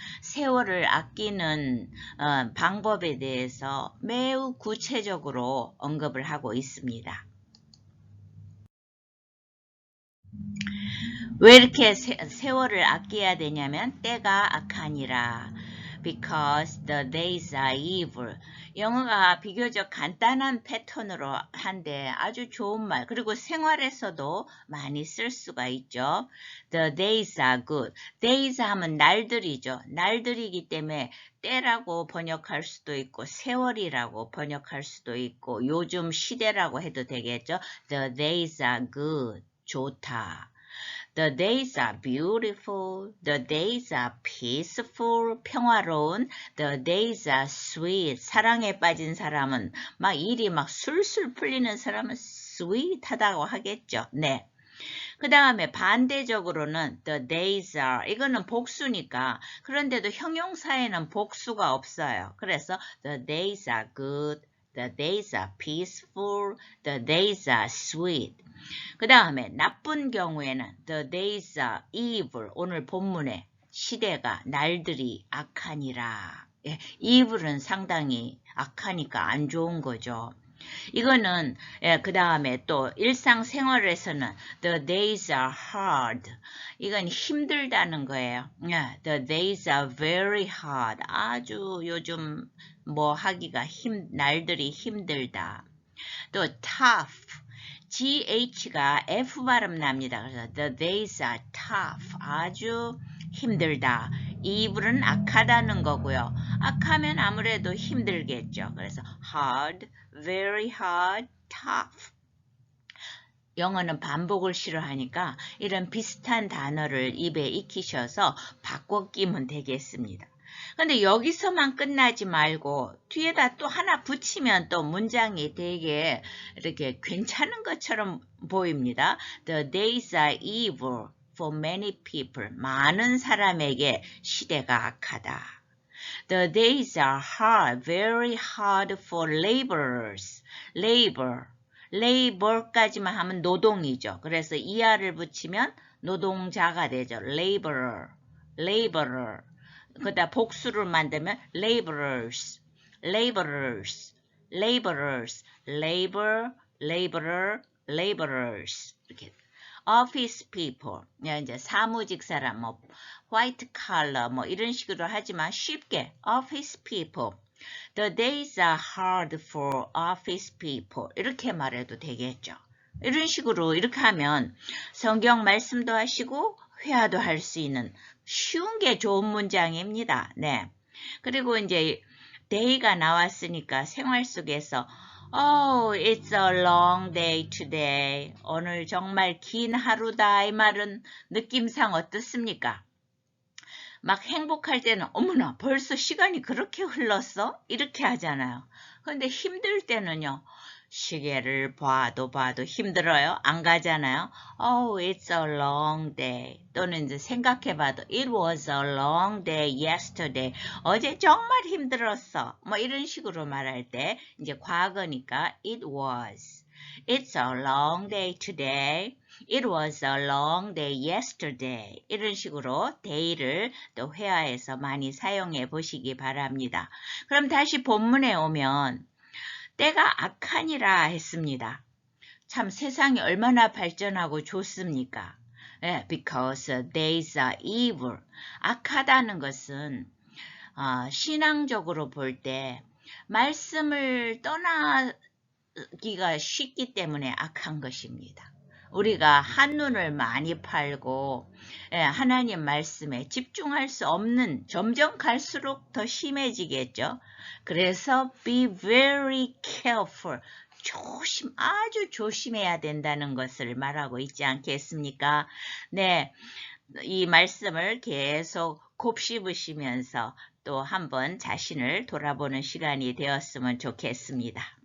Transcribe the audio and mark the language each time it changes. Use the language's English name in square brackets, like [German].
[Korean] 세월을 아끼는 방법에 대해서 매우 구체적으로 언급을 하고 있습니다. 왜 이렇게 세월을 아껴야 되냐면 때가 악하니라. [English] because the days are evil. [Korean] 영어가 비교적 간단한 패턴으로 한데 아주 좋은 말. 그리고 생활에서도 많이 쓸 수가 있죠. [English] The days are good. [Korean] days 하면 날들이죠. 날들이기 때문에 때라고 번역할 수도 있고 세월이라고 번역할 수도 있고 요즘 시대라고 해도 되겠죠. [English] The days are good. [Korean] 좋다. [English] The days are beautiful. The days are peaceful. [Korean] 평화로운. [English] The days are sweet. [Korean] 사랑에 빠진 사람은 막 일이 막 술술 풀리는 사람은 sweet하다고 하겠죠. 네. 그 다음에 반대적으로는 [English] the days are [Korean] 이거는 복수니까 그런데도 형용사에는 복수가 없어요. [English] 그래서 the days are good. The days are peaceful. The days are sweet. [Korean] 그 다음에 나쁜 경우에는 [English] the days are evil. [Korean] 오늘 본문에 시대가 날들이 악하니라. 예, evil은 상당히 악하니까 안 좋은 거죠. 이거는 그 다음에 또 일상생활에서는 [English] the days are hard. [Korean] 이건 힘들다는 거예요. [English] The days are very hard. [Korean] 아주 요즘 뭐 하기가 날들이 힘들다. 또 tough. GH가 F 발음 납니다. 그래서 [English] the days are tough. [Korean] 아주 힘들다. evil은 악하다는 거고요. 악하면 아무래도 힘들겠죠. 그래서 [English] hard, very hard, tough. [Korean] 영어는 반복을 싫어하니까 이런 비슷한 단어를 입에 익히셔서 바꿔 끼면 되겠습니다. 근데 여기서만 끝나지 말고 뒤에다 또 하나 붙이면 또 문장이 되게 이렇게 괜찮은 것처럼 보입니다. [English] The days are evil for many people. [Korean] 많은 사람에게 시대가 악하다. [English] The days are hard, very hard for laborers. [Korean] labor까지만 하면 노동이죠. 그래서 er를 붙이면 노동자가 되죠. [English] laborer. [Korean] 그다 복수를 만들면 [English] laborers, labor, laborers 이렇게. office people, [Korean] 이제 사무직 사람, 뭐 [English] white collar, [Korean] 뭐 이런 식으로 하지만 쉽게 office people. [English] The days are hard for office people. [Korean] 이렇게 말해도 되겠죠. 이런 식으로 이렇게 하면 성경 말씀도 하시고 회화도 할 수 있는 쉬운 게 좋은 문장입니다. 네. 그리고 이제 day가 나왔으니까 생활 속에서 [English] Oh, it's a long day today. [Korean] 오늘 정말 긴 하루다. 이 말은 느낌상 어떻습니까? 막 행복할 때는 어머나 벌써 시간이 그렇게 흘렀어? 이렇게 하잖아요. 그런데 힘들 때는요. 시계를 봐도 힘들어요. 안 가잖아요. [English] Oh, it's a long day. [Korean] 또는 이제 생각해봐도 [English] It was a long day yesterday. [Korean] 어제 정말 힘들었어. 뭐 이런 식으로 말할 때 이제 과거니까 [English] It was. It's a long day today. It was a long day yesterday. [Korean] 이런 식으로 day를 또 회화에서 많이 사용해 보시기 바랍니다. 그럼 다시 본문에 오면 때가 악하니라 했습니다. 참 세상이 얼마나 발전하고 좋습니까? [English] Because days are evil. [Korean] 악하다는 것은 신앙적으로 볼 때 말씀을 떠나기가 쉽기 때문에 악한 것입니다. 우리가 한눈을 많이 팔고 하나님 말씀에 집중할 수 없는 점점 갈수록 더 심해지겠죠. 그래서 [English] be very careful. [Korean] 아주 조심해야 된다는 것을 말하고 있지 않겠습니까? 네, 이 말씀을 계속 곱씹으시면서 또 한번 자신을 돌아보는 시간이 되었으면 좋겠습니다.